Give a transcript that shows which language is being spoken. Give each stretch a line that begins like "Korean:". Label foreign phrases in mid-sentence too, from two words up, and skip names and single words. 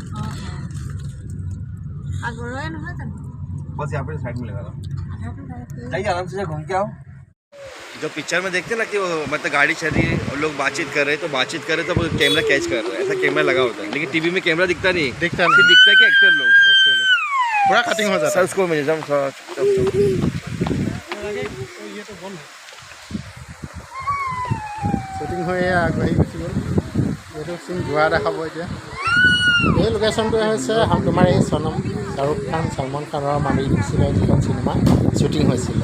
Hindi: बस यहाँ पे साइड में लगा रहा हूँ, जाइए आराम से घूम के आओ। जो पिक्चर में देखते ना कि वो मतलब गाड़ी चल रही है और लोग बातचीत कर रहे हैं, तो बातचीत कर रहे तो वो
English: camera catch
Hindi: कर रहा है, ऐसा कैमरा लगा होता है। लेकिन टीवी में कैमरा दिखता नहीं, दिखता है कि एक्टर लोग पूरा कटिंग हो जाता है। उसको मिल जाऊँ
Assamese: শ্বুটিং হৈয়ে আগবাঢ়ি গুচি গ'ল। এইটো চিন গোৱা দেখাব এতিয়া। এই লোকেশ্যনটো হৈছে হাম তুমাৰ এই সনম, শ্বাহৰুখ খান, ছলমান খানৰ মাৰি দিছিলে যিখন চিনেমা শ্বুটিং হৈছিলে।